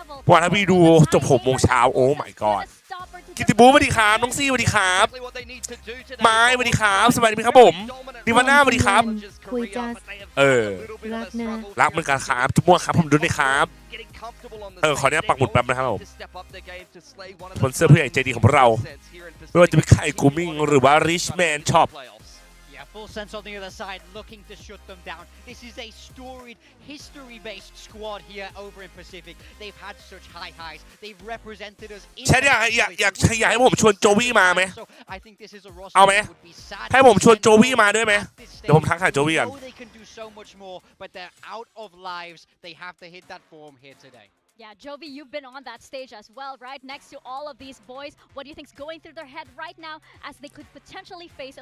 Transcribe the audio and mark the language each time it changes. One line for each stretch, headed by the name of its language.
Thai: วันถ้าพี่ดูจบ6 โมงเช้าโอ้
English: my god
Thai: กิติบูสวัสดีครับน้องซี่สวัสดีครับไม้สวัสดีครับสวัสดีครับผมดิวาน่าสวัสดีครับ คุยจ้ารักนะ รักเหมือนกันครับจุ๊บมั่วครับผมดูด้วยครับขออนุญาตปักหมุดแป๊บนะครับผมสปอนเซอร์ผู้ใหญ่ใจดีของเราไม่ว่าจะเป็นไข่กูมิ่งหรือว่า RichMan Shop
English: FULLSENSE on the other side looking to shut them down. This is a storied, history-based squad here over in Pacific. They've had such high highs. They've represented us.
Thai: ใช่อยากให้ผมชวนโจวี่มาไหมเอาไหมให้ผมชวนโจวี่มาด้วยไหมเดี๋ยวผมทักหาโจวี่ก่อน
English: They can do so much more, but they're out of lives. They have to hit that form here today. Yeah, Jovi, you've been on that stage as well, right? Next to all of these boys, what do you think's going through their head right now as they could potentially face?